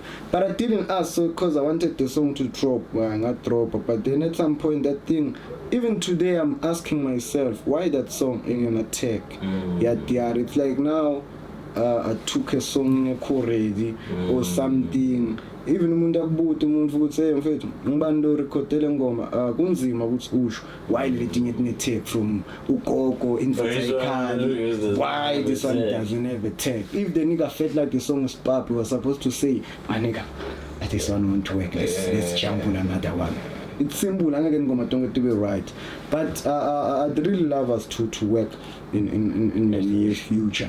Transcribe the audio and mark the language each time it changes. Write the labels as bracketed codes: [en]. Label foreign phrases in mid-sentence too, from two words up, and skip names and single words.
[en] But I didn't ask, so because I wanted the song to drop, but then at some point that thing, even today I'm asking myself why that song ain't gonna tag. DR. It's like now I took a song already or something. [ss] Even umuntu akubuta umuntu ukuthi hey mfethu ngibani lo recordele ngoma kunzima ukuthi usho why letinye tine [en] take from [ss] ugogo [en] inverted why this one doesn't have a tag. If the nigga felt like the song is pop, he was supposed to say my nigga this one won't work, let's jump on another one. It's simple, I'm not going to be right, but I'd really love us to work in the near future.